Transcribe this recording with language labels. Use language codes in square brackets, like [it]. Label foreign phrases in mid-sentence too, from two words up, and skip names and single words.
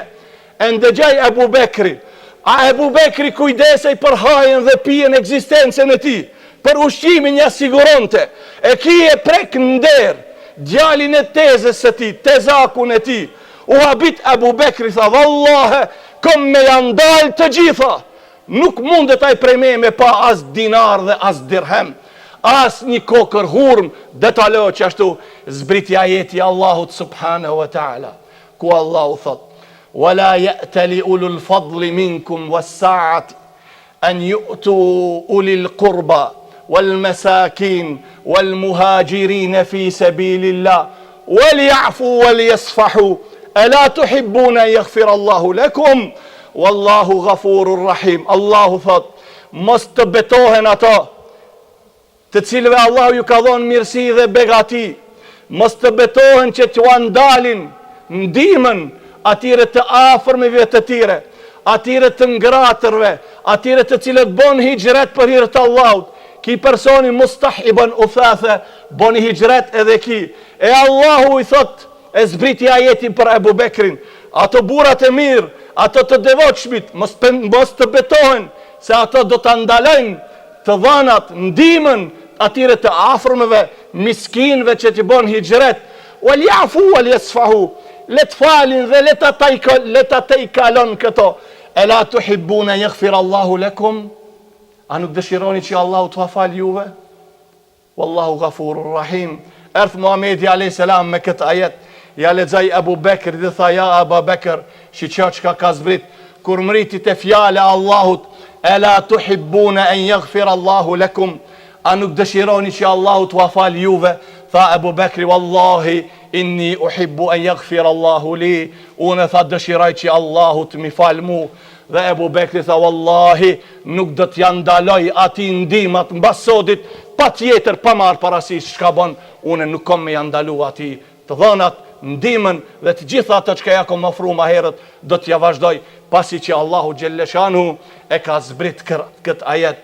[sq] E ndëgjaj Ebu Bekri, a Ebu Bekri kujdesej për hajën dhe pijen ekzistencën e tij, për ushqimin ja siguronte, e ki e prek nder, djalin e tezës së tij, tezakun e tij. U habit Ebu Bekri, tha, vallahe, kom me janë dalë të gjitha, nuk mundet ai prej me pa as dinar dhe as dirhem, as një kokër hurm, detalo që ashtu zbritja ajeti Allahut [ar] سبحانه وتعالى, [sq] ku Allahu thot, [ar] ولا يأتل أولو الفضل منكم والسعة أن يؤتوا أولي القربى والمساكين والمهاجرين في سبيل الله وليعفوا وليصفحوا ألا تحبون أن يغفر الله لكم والله غفور رحيم. [sq] Allahu thot, mos të betohen ato të cilëve Allahu ju ka dhonë mirësi dhe begati, mos të betohen që t'u andalin ndihmën atyre të afërmive të tyre, atyre të ngratërve, atyre të cilët bon hijret për hir të Allahut. Ki personi Mustah ibn Athatha bon hijret edhe ki. E Allahu i thot, e zbriti ajetin për Ebu Bekrin, ato burat e mirë, ato të devotshmit, mos të betohen, se ato do të ndalojnë të dhanat, ndihmën atyre të afërmëve, miskinëve që t'i bon hijret, [ar] وليعفوا وليصفحوا, [sq] le të falin dhe le ta të i kalon këto. [ar] ألا تحبون يغفر الله لكم, [sq] a nuk dëshironi që Allahu t'ua fal juve? [ar] والله غفور رحيم. [sq] Erth Muhamedi [ar] عليه السلام [sq] me këtë ajet, ja lexoi Abu Bekr dhe tha, ja Abu Bekr, shiqo çka ka zbrit kur mriti te fjala e Allahut, [ar] ألا تحبون أن يغفر الله لكم, [sq] a nuk dëshironi që Allahu t'ua fal juve? Tha Abu Bekri, [ar] والله إني أحب أن يغفر الله لي, [sq] unë tha dëshiroj që Allahu të mi fal mu. Dhe Ebu Bekri tha, wallahi nuk do t'ja ndaloj ati ndihmat mbas sodit, pa tjetër pa marrë parasysh çka bon, unë nuk kom me ja ndalu ati të dhënat, ndihmën dhe të gjitha ato që ja kom ofruar më herët, do t'ja vazhdoj, pasi që Allahu xhelleshanu e ka zbrit këtë ajet.